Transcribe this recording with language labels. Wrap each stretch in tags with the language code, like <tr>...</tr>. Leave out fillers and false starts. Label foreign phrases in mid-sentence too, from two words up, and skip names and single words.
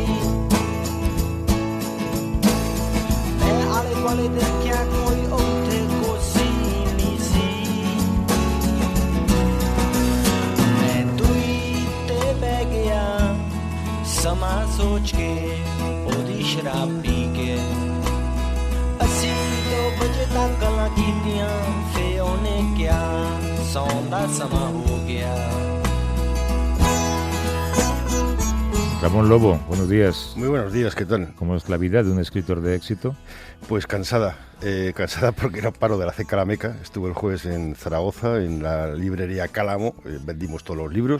<pa>ਮੈਂ ਆਲੇ ਦੁਆਲੇ ਦੇਖਿਆ ਕੋਈ ਉੱਥੇ ਕੋਸੀ ਨਹੀਂ ਸੀ ਮੈਂ ਦੂਈ ਤੇ ਬਹਿ ਗਿਆ ਸਮਾਂ ਸੋਚ ਕੇ ਉਹਦੀ ਸ਼ਰਾਬ ਪੀ ਕੇ ਅਸੀਂ 2 ਵਜੇ ਤੱਕ ਗੱਲਾਂ ਕੀਤੀਆਂ ਫੇ ਉਹਨੇ ਕਿਹਾ ਸੌਣ ਦਾ ਸਮਾਂ ਹੋ ਗਿਆ</pa> <es>Ramón Lobo, buenos días. Muy buenos días, ¿qué tal? ¿Cómo es la vida de un escritor de éxito? Pues cansada porque era paro de la CECA La Meca. Estuve el jueves en Zaragoza, en la librería Cálamo, vendimos todos los libros.</es>